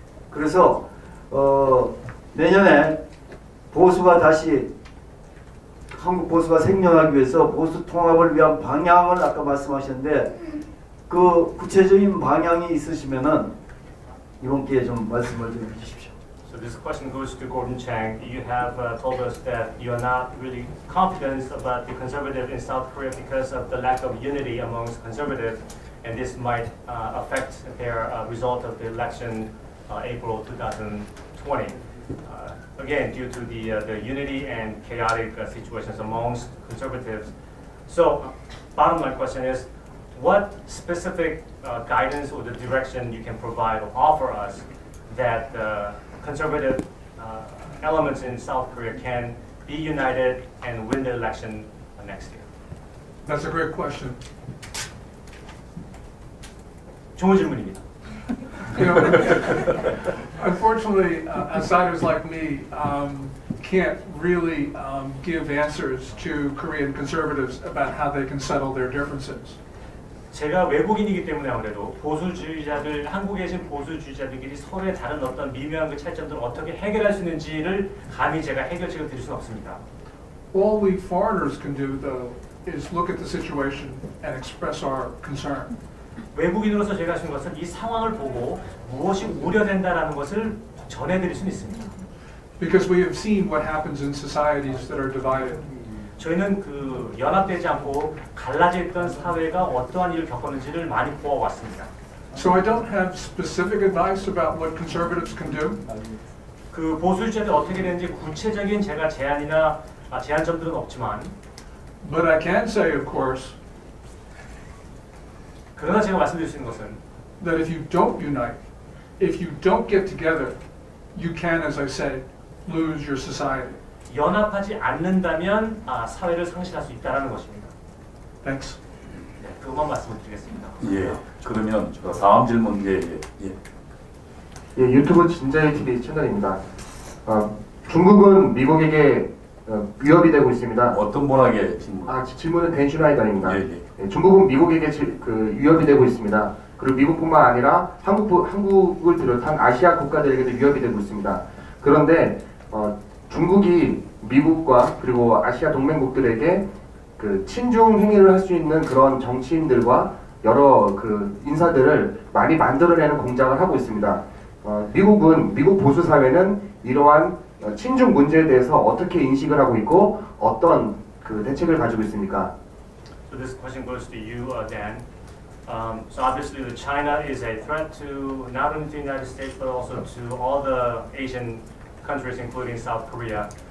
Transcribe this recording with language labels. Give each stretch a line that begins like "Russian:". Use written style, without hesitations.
Korean: 그래서 내년에 보수가 다시 한국 보수가 생존하기 위해서 보수 통합을 위한 방향을 아까 말씀하셨는데 그 구체적인 방향이 있으시면은 이번 기회에 좀 말씀을 좀 해주십시오.
English: So this question goes to Gordon Chang. You have told us that you are not really confident about the conservative in South Korea because of the lack of unity amongst conservatives, and this might affect their result of the election April 2020. Again, due to the unity and chaotic situations amongst conservatives. So, bottom line question is, what specific guidance or the direction you can provide or offer us that conservative elements in South Korea can be united and win the election next year? That's a great question.
Korean: 좋은 질문입니다.
English: You know, unfortunately, outsiders like me can't really give answers to Korean conservatives about how they can settle their differences.
Korean: 제가 외국인이기 때문에 아무래도 한국에 계신 보수주의자들끼리 서로의 다른 어떤 미묘한 그 차이점들을 어떻게 해결할 수 있는지를 감히 제가 해결책을 드릴 수는 없습니다.
English: All we foreigners can do, though, is look at the situation and express our concern.
Korean: 외국인으로서 제가 할 수 있는 것은 이 상황을 보고 무엇이 우려된다라는 것을 전해드릴 수는 있습니다.
English: Because we have seen what happens in societies that are divided.
Korean: 저희는 그 연합되지 않고 갈라져 있던 사회가 어떠한 일을 겪었는지를 많이 보아왔습니다.
English: So I don't have specific advice about what conservatives can do.
Korean: 그 보수주의자들 어떻게 되는지 구체적인 제가 제안점들은 없지만.
English: But I can say, of course,
Korean: 그러나 제가 말씀드릴 수 있는 것은
English: that if you don't unite, if you don't get together, you can, as I said, lose your society.
Korean: 연합하지 않는다면 사회를 상실할 수 있다는 것입니다.
English: Thanks.
Korean: 네, 그것만 말씀을 드리겠습니다. 예. 그러면 다음 질문 예. 유튜브 진자의 TV 채널입니다. 중국은 미국에게 위협이 되고 있습니다. 어떤 분에게 질문? 질문은 댄 슈나이더입니다. 중국은 미국에게 위협이 되고 있습니다. 그리고 미국뿐만 아니라 한국을 비롯한 아시아 국가들에게도 위협이 되고 있습니다. 그런데 중국이 미국과 그리고 아시아 동맹국들에게 그 친중 행위를 할 수 있는 그런 정치인들과 여러 그 인사들을 많이 만들어내는 공작을 하고 있습니다. 미국 보수 사회는 이러한 친중 문제에 대해서 어떻게 인식을 하고 있고 어떤 그 대책을 가지고 있습니까?
English: So this question goes to you, Dan. So obviously, China is a threat to not only the United States but also to all the Asian countries, including South Korea.